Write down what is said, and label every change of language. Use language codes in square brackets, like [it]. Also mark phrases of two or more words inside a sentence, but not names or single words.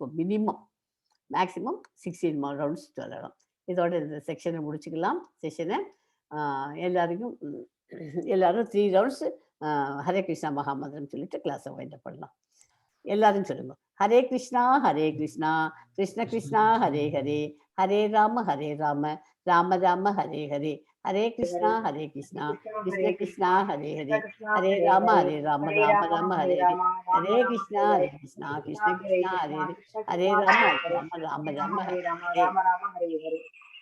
[en] minimum maximum [ta] 16 ரவுண்ட்ஸ் சொல்லலாம். இதோட இந்த செக்ஷனை முடிச்சுக்கலாம். செஷனை எல்லாருக்கும் எல்லாரும் 3 ரவுண்ட்ஸ் ஹரே கிருஷ்ணா மகாமந்திரம் சொல்லிட்டு கிளாஸை வைண்ட் பண்ணலாம். எல்லாரும் சொல்லுங்க. ஹரே கிருஷ்ணா கிருஷ்ண கிருஷ்ணா ஹரே ஹரே ஹரே ராம ராம ராம ஹரே ஹரே ஹரே கிருஷ்ணா கிருஷ்ண கிருஷ்ணா ஹரே ஹரே ஹரே ராம ராம ராம ஹரே ஹரே ஹரே கிருஷ்ணா கிருஷ்ண கிருஷ்ணா ஹரே ஹரே ஹரே ராம ராம ராம ஹரே ஹரே.